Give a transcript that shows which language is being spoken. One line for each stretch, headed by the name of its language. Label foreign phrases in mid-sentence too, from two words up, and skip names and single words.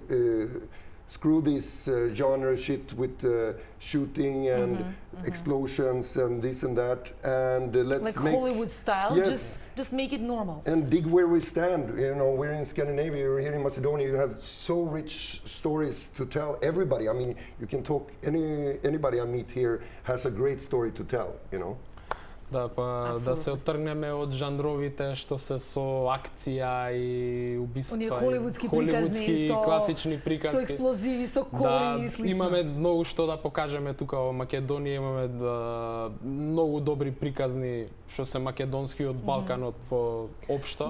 English: Screw this genre shit with shooting and explosions and this and that, and let's Like make Hollywood style, Yes. just make it normal. and dig where we stand. You know, we're in Scandinavia, we're here in Macedonia. You have so rich stories to tell. Everybody, I mean, you can talk. Anybody I meet here has a great story to tell. You know.
Macedonian: Да, па да се оттргнеме од жанровите што се со акција и убиства. Оние холивудски приказни, класични приказки. Со експлозиви, со коли Да, и слично. имаме многу што да покажеме тука во Македонија, имаме многу добри приказни што се македонски од Балканот во општо.